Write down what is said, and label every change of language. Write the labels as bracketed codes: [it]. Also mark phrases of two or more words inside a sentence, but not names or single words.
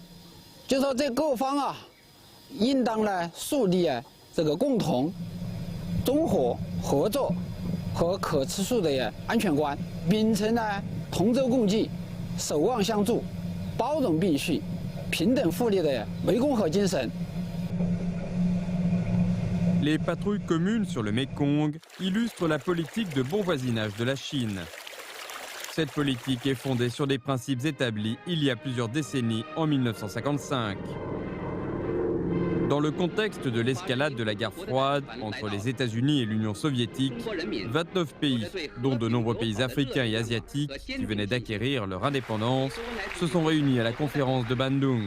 [zh] 就说这各方应当树立这个共同、综合、合作。和可持续的安全观，秉承同舟共济、守望相助、包容并蓄、平等互利的湄公河精神。 [fr] Les patrouilles communes sur le Mékong illustrent la politique de bon voisinage de la Chine. Cette politique est fondée sur des principes établis il y a plusieurs décennies en 1955. Dans le contexte de l'escalade de la guerre froide entre les États-Unis et l'Union soviétique, 29 pays, dont de nombreux pays africains et asiatiques qui venaient d'acquérir leur indépendance, se sont réunis à la conférence de Bandung.